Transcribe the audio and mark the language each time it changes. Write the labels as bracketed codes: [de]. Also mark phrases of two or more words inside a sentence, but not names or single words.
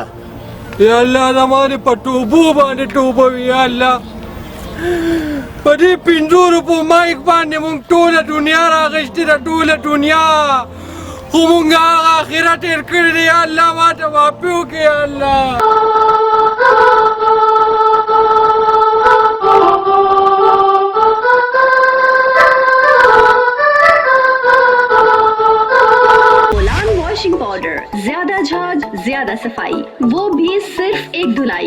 [ps] یا الله زمانه په توبو باندې توبه یا الله په دې 500 روپو مایک باندې مونږ ټوله دنیا راغشتې ده ټوله دنیا خو مونږ هغه آخرت تېر کړی دی یا الله ماته معافي وکړې یا الله [hi] वॉशिंग पाउडर, ज्यादा झाग, ज्यादा सफाई, वो भी सिर्फ एक धुलाई।